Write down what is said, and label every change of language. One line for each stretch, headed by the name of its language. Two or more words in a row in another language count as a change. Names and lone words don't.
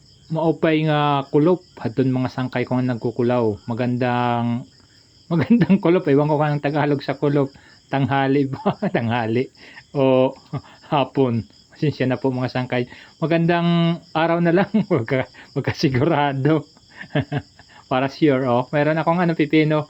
Waray: maupay nga kulop hadton mga sangkay ko nga nagkukulaw.
Filipino: Magandang kulop, ewan ko kanang Tagalog sa kulop. Tanghali ba? Tanghali o hapon. Pasensya na po mga sangkay. Magandang araw na lang, wag ka sigurado. Para sure, oh. Meron akong pipino.